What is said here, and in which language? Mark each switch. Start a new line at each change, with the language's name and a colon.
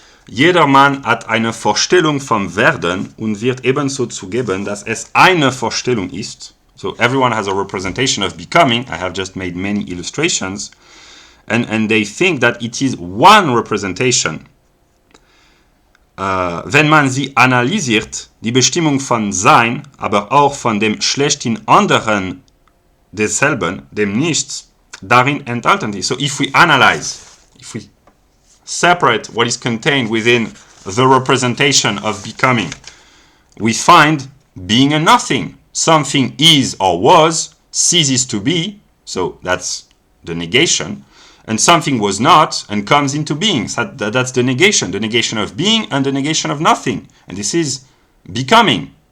German: Jedermann hat eine Vorstellung vom Werden und wird ebenso zugeben, dass es eine Vorstellung ist.
English: So everyone has a representation of becoming. I have just made many illustrations. And they think that it is one representation.
German: Wenn man sie analysiert, die Bestimmung von Sein, aber auch von dem schlechthin anderen desselben, dem Nichts, darin enthalten ist. So if we analyze, if we separate what is contained within the representation of becoming, we find being a nothing.
English: Something is or was, ceases to be, so that's the negation, and something was not and comes into being. So that's the negation of being and the negation of nothing. And this is becoming.